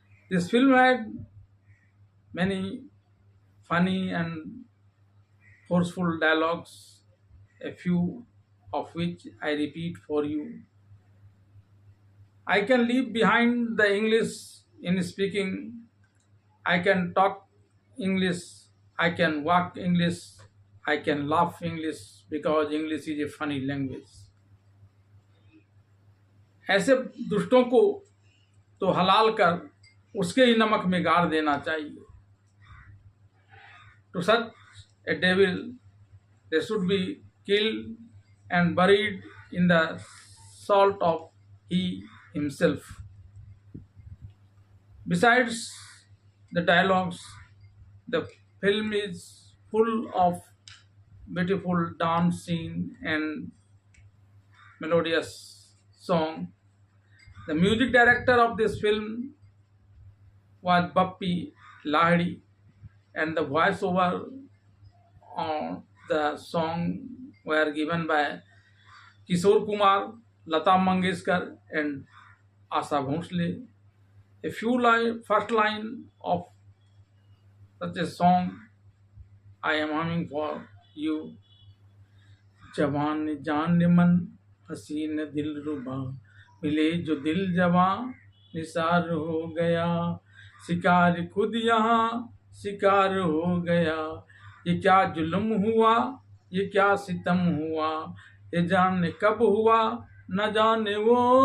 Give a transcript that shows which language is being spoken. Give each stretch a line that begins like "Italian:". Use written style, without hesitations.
English: This film had many funny and forceful dialogues, a few of which I repeat for you. I can leave behind the English in speaking. I can talk English. I can walk English. I can laugh English because English is a funny language.
Hindi: ऐसे दुष्टों को तो हलाल कर उसके ही नमक में गाड़ देना चाहिए.
English: To such a devil, they should be killed and buried in the salt of he himself. Besides the dialogues, the film is full of beautiful dance scene and melodious song. The music director of this film was Bappi Lahiri, and the voiceover on the song were given by Kishore Kumar, Lata Mangeshkar, and Asa Bhonsle. A few first line of such a song I am humming for you.
Hindi: जवान जान मन हसीन दिल रुबा मिले जो दिल जवां निसार हो गया शिकार खुद यहाँ शिकार हो गया ये क्या जुल्म हुआ ये क्या सितम हुआ ये जाने कब हुआ न जाने वो